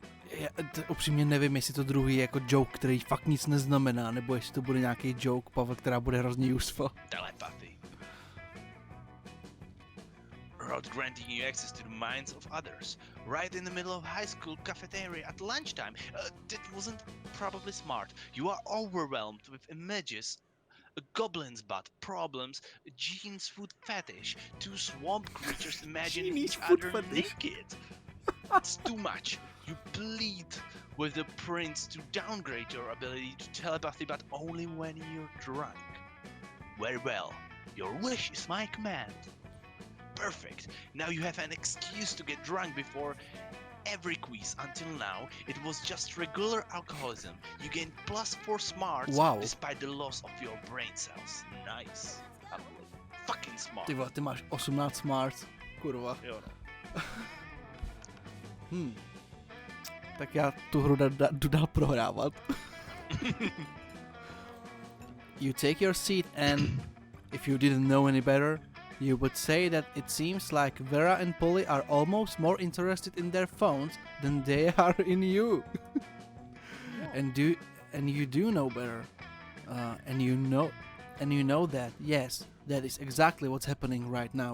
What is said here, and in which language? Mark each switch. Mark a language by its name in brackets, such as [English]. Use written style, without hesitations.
[Czech] Já upřímně nevím, jestli to druhý je jako joke, který fakt nic neznamená, nebo jestli to bude nějaký joke, Pavel, která bude hrozně useful. [English] Telepathy. Without granting you access to the minds of others, right in the middle of high school cafeteria at lunchtime. That wasn't probably smart. You are overwhelmed with images. A goblin's butt, problems, a Gene's food fetish, 2 swamp creatures imagining each other naked. It's too much. You plead with the prince to downgrade your ability to telepathy, but only when you're drunk. Very well. Your wish is my command. Perfect. Now you have an excuse to get drunk before every quiz. Until now, it was just regular alcoholism. You gained +4 smarts Wow. despite the loss of your brain cells. Nice. Lovely. Fucking smart. [Czech] Ty vole, ty máš 18 smart. Kurva. Jo, no. Tak já tu hru jdu dál prohrávat. [English] You take your seat and, if you didn't know any better, you would say that it seems like Vera and Polly are almost more interested in their phones than they are in you. And you do know better. And you know that, yes, that is exactly what's happening right now.